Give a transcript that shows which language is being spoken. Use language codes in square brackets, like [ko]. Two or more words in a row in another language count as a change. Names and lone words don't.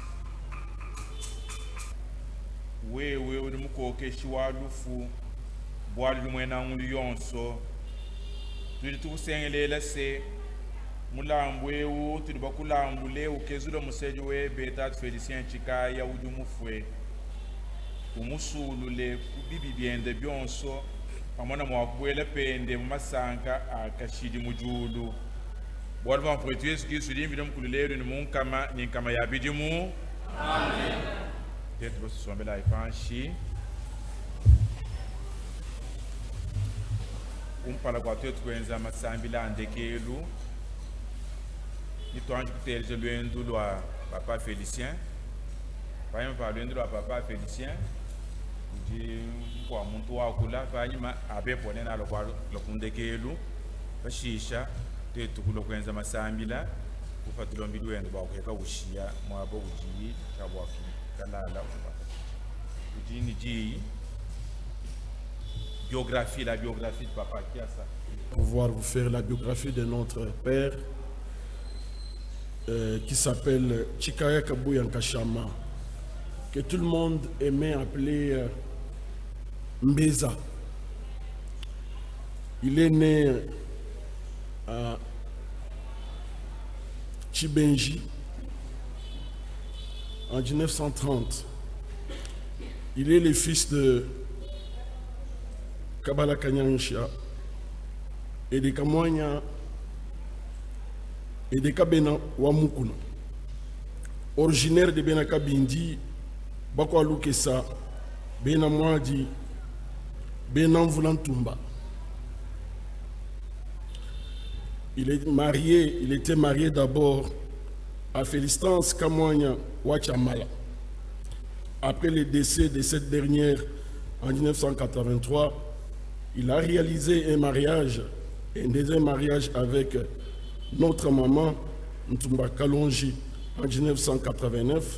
[lua] wewe uri mukokeshi walufu bwalu mwena ngulu yonso tuli tukusengelela se mulambu ewu tuli bakulambule ukezula museji webe tatu Felicien Chikaya uju mufwe umusulule kubibi byende byonso pamona mwakubwela pende mumasanka akashidi mujulu bwali bamfuetu Yesu Kristu limvide mkululedu ni munkama ni nkama yabidimu amen tetu basusombela ipanshi umpala kwa tetu kwenza masambila andekelu nitwanji kuteleze lwendu lwa papa Felicien panyuma lwendu lwa papa Felicien uji kwa muntu wakula panyuma abepone nalo kwa lokundekelu bashisha tetu kulokwenza masambila kufatulombi lwendu bakweka ushiya mwabo uji kabwaki kalala uji ni ji [fr] biographie la biographie de papa Kiasa pouvoir vous faire la biographie de notre père qui s'appelle Chikaya Kabuya Nkashama, que tout le monde aimait appeler Mbeza. Il est né à Chibenji en 1930. Il est le fils de Kabala Kanyansha et de Kamwanya et de Kabena Wamukuna. Originaire de Benaka Bindi, Bakwa Lukesa, Bena Mwadi, Benan Vulantumba. Il était marié d'abord à Félistance Kamwanya Wachamala. Après le décès de cette dernière en 1983, il a réalisé un deuxième mariage avec notre maman Ntumba Kalonji en 1989.